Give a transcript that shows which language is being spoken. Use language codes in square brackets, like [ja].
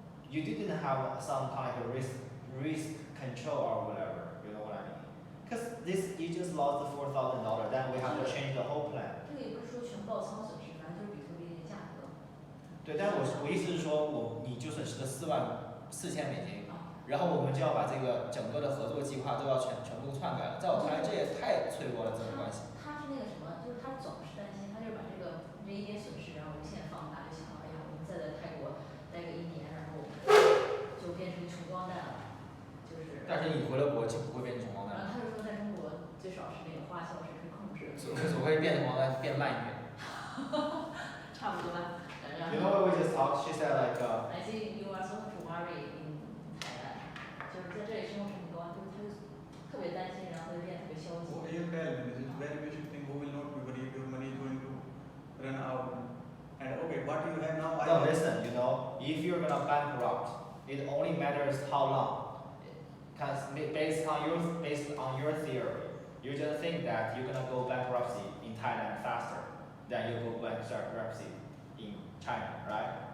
[en] You didn't have some kind of risk control or whatever, you know what I mean? Because you just lost the $4,000, then we have to change the whole plan. [zh] 这个也不是说全爆仓损失，反正就是比特币的价格。对，但我意思是说，你就损失了$44,000，然后我们就要把这个整个的合作计划都要全部篡改了。在我看来，这也太脆弱了，这种关系。他是那个什么，就是他总是担心，他就是把这一点损失，然后无限放大，就想哎呀，我们再在泰国待个1年，然后就变成穷光蛋了，就是。但是你回了国就不会变成穷光蛋。他就说在中国最少是那个花销是可以控制的。只会变成黄蛋，变慢一点。差不多吧。 [en] You know what we just talked? She said like. I think you are so much worried in Thailand. [zh] 就是在这里生活成本高，就是他就特别担心，然后就变得特别消极。 [en] You tell me, this is very basic thing. Who will not be worried? Your money is going to run out. And okay, what you have now? No, listen. If you're gonna bankrupt, it only matters how long. Because based on your theory, you just think that you're gonna go bankruptcy in Thailand faster than you go bankruptcy in China, right?